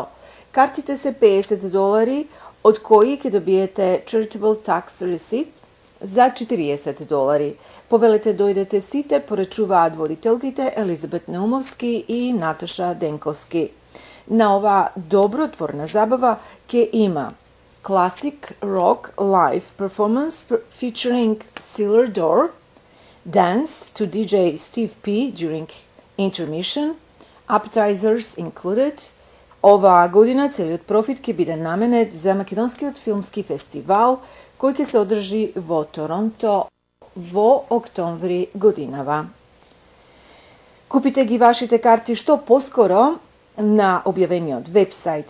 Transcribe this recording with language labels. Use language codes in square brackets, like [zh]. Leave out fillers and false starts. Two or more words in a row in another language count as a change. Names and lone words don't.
[mk] Картите се $50, од кои ќе добиете [en] Charitable Tax Receipt [mk] за $40. Повелете дојдете сите, порачуваат водителките Елизабет Наумовски и Наташа Денковски. На ова добротворна забава ќе има [en] Classic Rock Live Performance featuring Sealer Door, Dance to DJ Steve P during intermission, appetizers included. [mk] Оваа година целиот профит ќе биде наменет за Македонскиот филмски фестивал, кој ќе се одржи во Торонто во октомври годинава. Купите ги вашите карти што поскоро на објавениот вебсайт.